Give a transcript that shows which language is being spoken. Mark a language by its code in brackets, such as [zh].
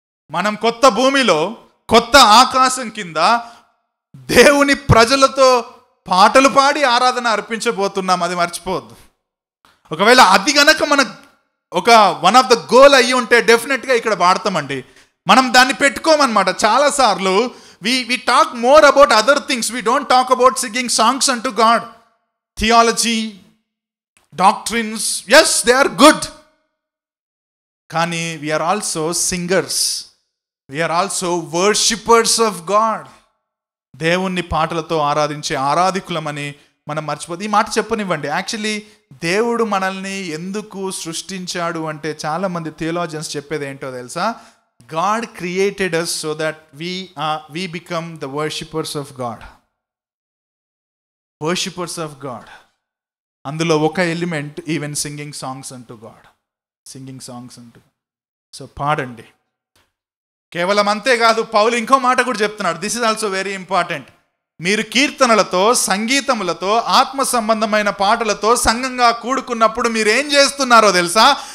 [te] మనం కొత్త భూమిలో కొత్త ఆకాశం కింద దేవుని ప్రజలతో పాటలు పాడి ఆరాధన అర్పించబోతున్నాం, అది మర్చిపోవద్దు. ఒకవేళ అది గనక మన ఒక [en] one of the goal [te] అయ్యి ఉంటే డెఫినెట్గా ఇక్కడ పాడతామండి. మనం దాన్ని పెట్టుకోమన్నమాట. చాలాసార్లు [en] we talk more about other things. We don't talk about singing songs unto God. Theology, doctrines, yes, they are good. [te] Kani [en] we are also singers. We are also worshippers of God. [te] దేవుణ్ణి పాటలతో ఆరాధించే ఆరాధికులమని మనం మర్చిపోదు. ఈ మాట చెప్పనివ్వండి. Actually దేవుడు మనల్ని ఎందుకు సృష్టించాడు అంటే చాలామంది థియోలాజియన్స్ చెప్పేది ఏంటో తెలుసా? [en] God created us so that we become the worshippers of God. Worshippers of God. [te] అందులో ఒక ఎలిమెంట్ [en] Even singing songs అంటూ god. [te] సింగింగ్ సాంగ్స్ అంటూ. సో పాడండి. కేవలం అంతేకాదు, పౌలు ఇంకో మాట కూడా చెప్తున్నాడు. [en] This is also very important. [te] మీరు కీర్తనలతో, సంగీతములతో, ఆత్మ సంబంధమైన పాటలతో సంఘంగా కూడుకున్నప్పుడు మీరు ఏం చేస్తున్నారో తెలుసా?